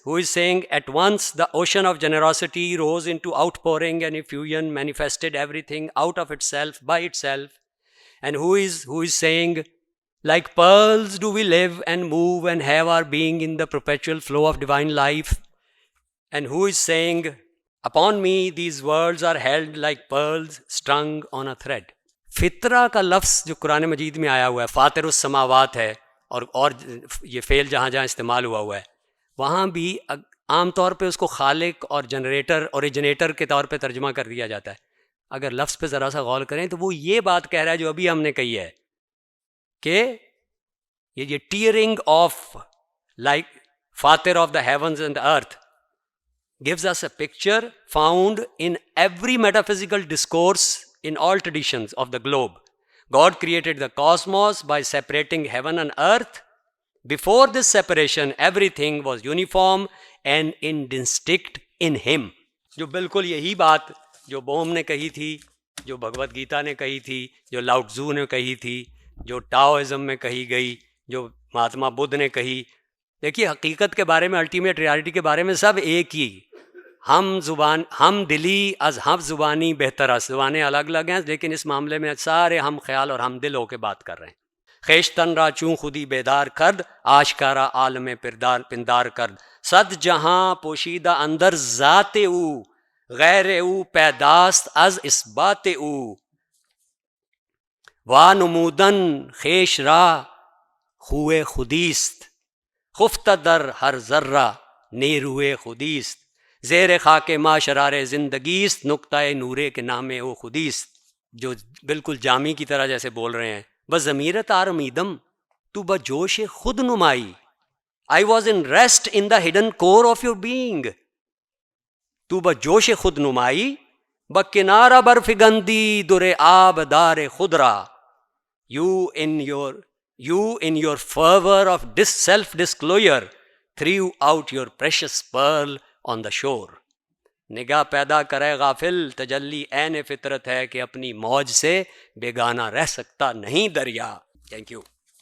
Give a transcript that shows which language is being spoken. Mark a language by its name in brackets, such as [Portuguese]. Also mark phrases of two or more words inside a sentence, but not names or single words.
[English] Who is saying at once the ocean of generosity rose into outpouring and effusion, manifested everything out of itself by itself? And who is saying Like pearls do we live and move and have our being in the perpetual flow of divine life. And who is saying, upon me these words are held like pearls strung on a thread. [Urdu] فطرہ کا لفظ جو قرآن مجید میں آیا ہوا ہے، [Arabic] فاطر السماوات [Urdu] ہے، اور یہ فعل جہاں جہاں استعمال ہوا ہے، وہاں بھی عام طور پہ اس کو خالق اور [English] generator originator [Urdu] کے طور پہ ترجمہ کر دیا جاتا ہے. اگر لفظ پہ ذرا سا غور کریں تو وہ یہ بات کہہ رہا ہے جو ابھی ہم نے کہی ہے کہ یہ [English] tearing of like فاطر of the heavens and earth gives us a picture found in every metaphysical discourse in all traditions of the globe. [Urdu] God created the cosmos by separating heaven and earth. Before this separation, everything was uniform and indistinct in him. جو بالکل یہی بات جو بوم نے کہی تھی، جو بھگوت گیتا نے کہی تھی، جو لاؤ ٹزو نے کہی تھی، جو ٹاؤازم میں کہی گئی، جو مہاتما بدھ نے کہی. دیکھیے حقیقت کے بارے میں، [English] ultimate reality [Urdu] کے بارے میں سب ایک ہی. [Persian] ہم دلی از ہم زبانی بہتر ہے. [Urdu] زبانیں الگ الگ ہیں لیکن اس معاملے میں سارے ہم خیال اور ہم دل ہو کے بات کر رہے ہیں. [Persian] خیشتن را چوں خودی بیدار کرد، آشکارا عالم پندار کرد. صد جہاں پوشیدہ اندر ذات او، غیر او پیداست از اثبات او. وا نمودن خیش را خوے خودیست، خفتہ در ہر ذرہ نیروے خودیست. زیر خاک ما شرار زندگیست، نقطۂ نورے کے نامے او خودیست. [Urdu] جو بالکل جامی کی طرح جیسے بول رہے ہیں. [Persian] بضمیرت آرمیدم تو بجوش خود نمائی. [English] I was in rest in the hidden core of your being. [Persian] تو بجوش خود نمائی بکنارہ برفگندی در آب دار خود را. [English] You in your fervor of self-disclosure threw out your precious pearl on the shore. [Urdu] نگاہ پیدا کرے غافل، تجلی عین فطرت ہے کہ اپنی موج سے بیگانہ رہ سکتا نہیں دریا. [English] Thank you.